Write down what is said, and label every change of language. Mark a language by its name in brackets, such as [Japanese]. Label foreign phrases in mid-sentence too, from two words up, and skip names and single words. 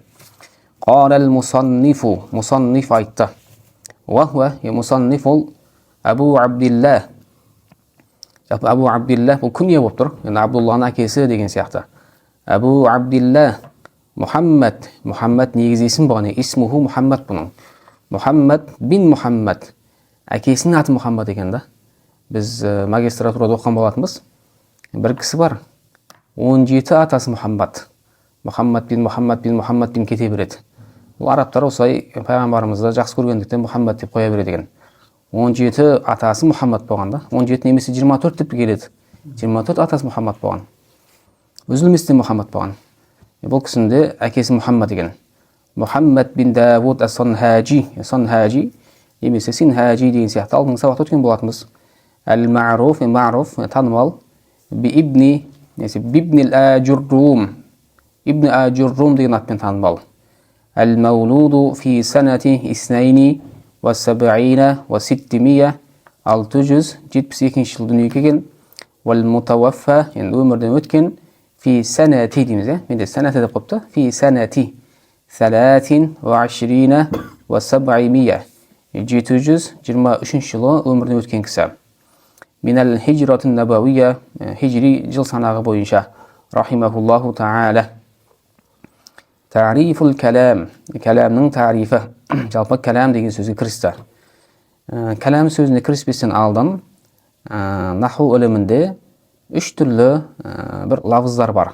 [Arabic] قال المصنف, [Kazakh] мусанниф айтты. Уахуа, мусанниф ол Абу Абдилла. Абу Абдилла бұл күние болып тұр. Абдулланың әкесі деген сияқты. Абу Абдилла Мухаммад. Мухаммад негізі есім болған. Исмуху Мухаммад бұның. Мухаммад бин Мухаммад. Әкесінің аты Мухаммад екен да. Біз магистратурада оқыған болатынбыз. Бір кісі бар. 17 атасы Мухаммад. Мухаммад бин кете береді. Бұл арабтар осылай пайғамбарымызды жақсы көргендіктен Мухаммад деп қоя береді екен. 17 атасы Мухаммад болғанда, 17 немесе 24 деп келеді. 24 атасы Мухаммад болған. Үзілместен Мухаммад болған. Бұл кісінде әкесі Мухаммад екен. Мухаммад бин Давуд ас-Санхажи, Санхажи немесе Синхажи деген сияқты алдыңғы сабақта өткен болатынбыз. Әл-Ма'руф, Ма'руф танымал [Arabic] بابن آجروم, [Kazakh] Ibn Ajurrum деген атпен танымал. [Arabic] المولود في سنة 72 و 600 672 [Kazakh] жыл дүниеге келген. Wal-Mutawaffa, енді өмірден өткен, [Arabic] في سنة [Kazakh] дейміз, менде санати деп қойыпты, [Arabic] في سنة 23 و 700 [Kazakh] 723 жылы өмірден өткен кісі. [Arabic] من الهجرة النبوية, [Kazakh] хижри жыл санағы бойынша, [Arabic] رحمه الله تعالى. تعريف الكلام, [Kazakh] кәләмнің тарифі. Жалпы кәләм деген сөзге кірісті. Кәләм сөзіне кіріспестен алдын наху ілімінде 3 түрлі бір лавыздар бар.